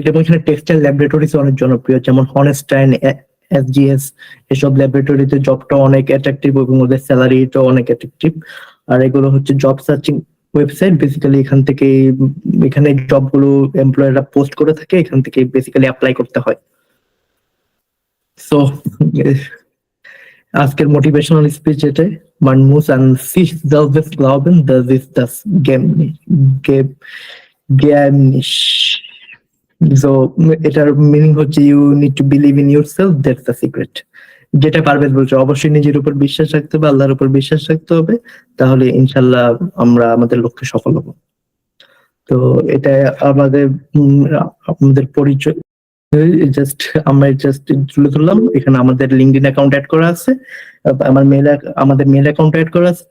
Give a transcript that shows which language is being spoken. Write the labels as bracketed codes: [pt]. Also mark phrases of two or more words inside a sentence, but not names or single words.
[bn] এবং এখানে [en] textile laboratories [bn] অনেক জনপ্রিয়, যেমন হনেস্টাইন, SGS, এসব ল্যাবরেটরিতে জবটা অনেক অ্যাট্রাকটিভ এবং ওদের স্যালারিটাও অনেক অ্যাট্রাকটিভ। আর এগুলো হচ্ছে [en] job searching website, [bn] বেসিক্যালি এখানে জবগুলো এমপ্লয়াররা পোস্ট করে থাকে, এখান থেকে বেসিক্যালি অ্যাপ্লাই করতে হয়। সো আজকের [en] motivational speech [bn] এটাই, [de] man muss an sich selbst glauben, das ist das Geheimnis. [en] So [bn] এটার মিনিং হচ্ছে [en] you need to believe in yourself, that's the secret. [bn] যেটা পারভেজ বলছে, অবশ্যই নিজের উপর বিশ্বাস রাখতে হবে, আল্লাহর উপর বিশ্বাস রাখতে হবে, তাহলে ইনশাল্লাহ আমরা আমাদের লক্ষ্যে সফল হব। তো এটা আমাদের পরিচয়, জাস্ট তুলে ধরলাম। এখানে আমাদের লিঙ্কডইন অ্যাকাউন্ট অ্যাড করা আছে, আমাদের [en] mail account [bn] অ্যাড করা আছে।